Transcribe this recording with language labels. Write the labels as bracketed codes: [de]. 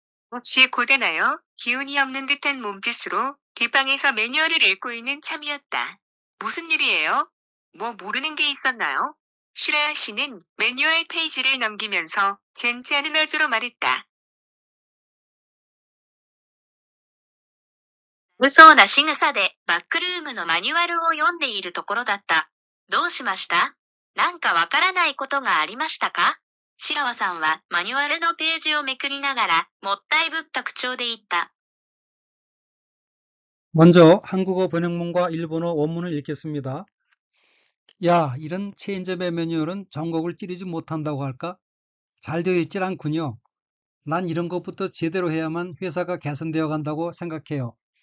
[ko] 몹시 고단하여 기운이 없는 듯한 몸짓으로 뒷방에서 매뉴얼을 읽고 있는 참이었다. 무슨 일이에요? 뭐 모르는 게 있었나요? 시라 씨는 매뉴얼 페이지를 넘기면서 젠체하는 어조로 말했다. [ja] 嘘な仕草でバックルームのマニュアルを読んでいるところだった。どうしました？なんかわからないことがありましたか？白輪さんはマニュアルのページをめくりながらもったいぶった口調で言った。 [ko] 먼저 한국어 번역문과 일본어 원문을 읽겠습니다. 야, 이런 체인점의 매뉴얼은 전곡을 찌르지 못한다고 할까? 잘 되어 있질 않군요. 난 이런 것부터 제대로 해야만 회사가 개선되어 간다고 생각해요.